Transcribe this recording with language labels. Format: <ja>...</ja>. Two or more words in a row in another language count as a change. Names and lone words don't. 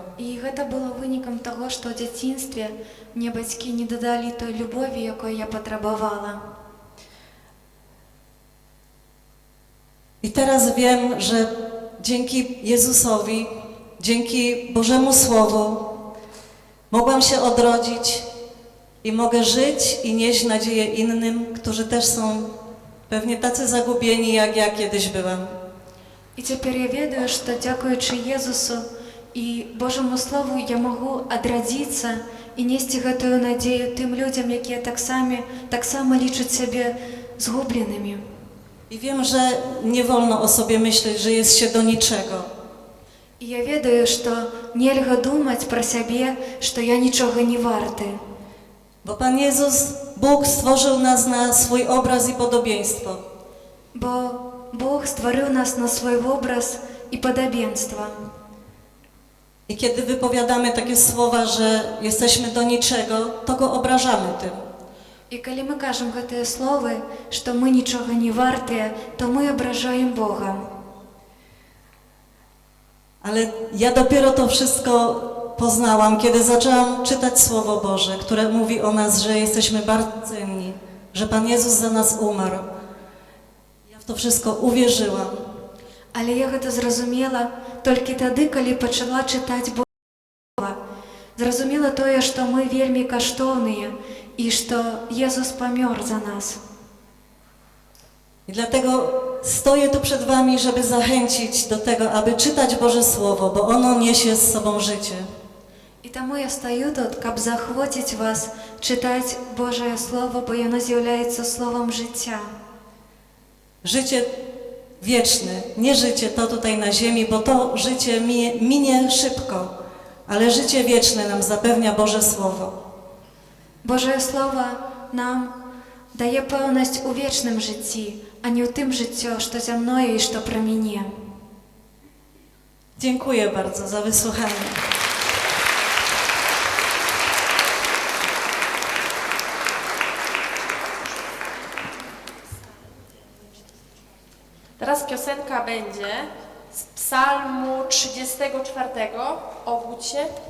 <be>І гэта было вынікам таго, што ў дзяцінстве мне бацькі не дадалі той любові, якой я патрабавала.</be> <pl>I teraz wiem, że dzięki Jezusowi, dzięki Bożemu Słowu mogłam się odrodzić i mogę żyć i nieść nadzieję innym, którzy też są pewnie tacy zagubieni, jak ja kiedyś byłam.</pl> <be>І цяпер я ведаю, што дзякуючы Езусу і Божаму Слову я магу адрадзіцца і несці гэтую надзею тым людзям, якія таксама лічаць сябе згубленымі.</be> <pl>I wiem, że nie wolno o sobie myśleć, że jest się do niczego.</pl> <be>І я ведаю, што нельга думаць пра сябе, што я нічога не варты.</be> <pl>Bo Pan Jezus, Bóg stworzył nas na swój obraz i podobieństwo.</pl> <be>Бо Бог стварыў нас на свой вобраз і падабенства.</be> <pl>I kiedy wypowiadamy takie słowa, że jesteśmy do niczego, to Go obrażamy tym.</pl> <be>І калі мы кажам гэтыя словы, што мы нічога не вартыя, то мы абражаем Бога.</be> <pl>Ale ja dopiero to wszystko poznałam, kiedy zaczęłam czytać Słowo Boże, które mówi o nas, że jesteśmy bardzo cenni, że Pan Jezus za nas umarł. Ja w to wszystko uwierzyłam.</pl> <be>Але я гэта зразумела толькі тады, калі пачала чытаць Бога. Зразумела тое, што мы вельмі каштоўныя і што Jezus памёр за нас.</be> <pl>I dlatego stoję tu przed wami, żeby zachęcić do tego, aby czytać Boże Słowo, bo ono niesie z sobą życie.</pl> <be>І таму я стаю тут, каб заахвоціць вас чытаць Божае Слово, бо яно з'яўляецца словом жыцця.</be> <pl>Życie wieczne, nie życie to tutaj na ziemi, bo to życie minie szybko, ale życie wieczne nam zapewnia Boże Słowo.</pl> <be>Божае Слово нам дае пэўнасць у вечным жыцці, а не ў тым жыццё, што зямное і што пра мяне.</be> <pl>Dziękuję bardzo za wysłuchanie. Teraz piosenka będzie z psalmu 34, obudź się.</pl>